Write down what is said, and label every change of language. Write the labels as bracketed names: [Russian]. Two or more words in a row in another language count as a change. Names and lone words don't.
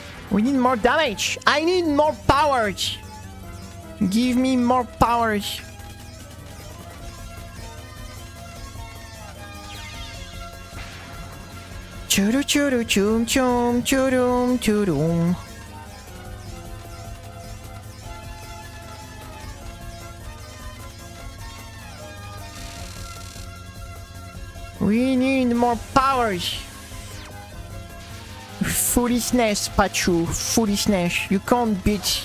[English] We need more damage. I need more power. Give me more power. Churu churu chum chum churum churum. We need more power. Foolishness, Pachu. Foolishness. You can't beat.